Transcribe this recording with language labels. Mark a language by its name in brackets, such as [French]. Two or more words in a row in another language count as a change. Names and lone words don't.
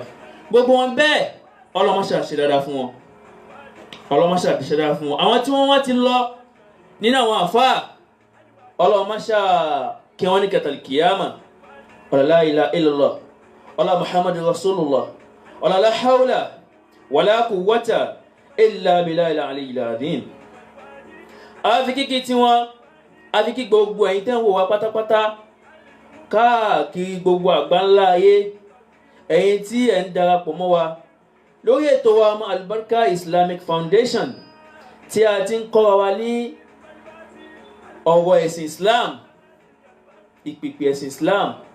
[Yoruba] Gbogbo wọn bẹ́ẹ̀ Ọlọ́run má ṣe ṣe dáadáa fún wọn, Ọlọ́run má ṣe ṣe dáadáa fún wọn. Àwọn tí wọ́n wá ti lọ nínú àwọn àfáà Ọlọ́run má ṣe kí wọ́n ní kẹtàlì kìyàmà. [Arabic] لا إله إلا الله ọlá محمد رسول الله ọlá لا حول ولا قوة إلا بالله العلي العظيم. [Yoruba] Àfi kíkí tí wọ́n àfi kí gbogbo ẹ̀yin tẹ́ ń wò wá pátápátá káàkiri gbogbo àgbáńlá ayé, ẹ̀yin tí ẹ̀ ń darapọ̀ mọ́ wa lórí ètò wa Al-Barka Islamic Foundation tí a ti ń kọ́ wa ní ọ̀rọ̀ ẹ̀sìn Islam, ìpìpì ẹ̀sìn Islam.